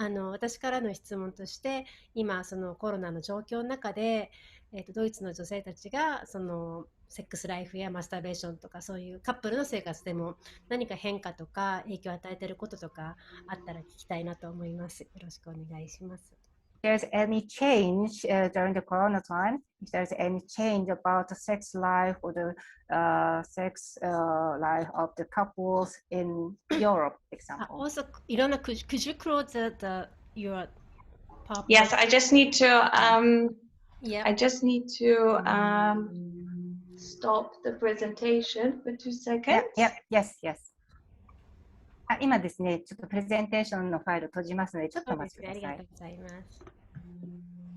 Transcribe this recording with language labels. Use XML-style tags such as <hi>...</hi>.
<ja>私からの質問として、今そのコロナの状況の中で、ドイツの女性たちがそのセックスライフやマスターベーションとかそういうカップルの生活でも何か変化とか影響を与えていることとかあったら聞きたいなと思います。よろしくお願いします。</ja> <en>there's any change during the Corona time, if there's any change about the sex life or the sex life of the couples in Europe, for example. Also, Ilona, could you close your PowerPoint? Yes, I just need to Yeah. I just need to stop the presentation for 2 seconds. Yes.</en> <ja>今ですね、ちょっとプレゼンテーションのファイル閉じますので、ちょっとお待ちください。ありがとうございます。</ja>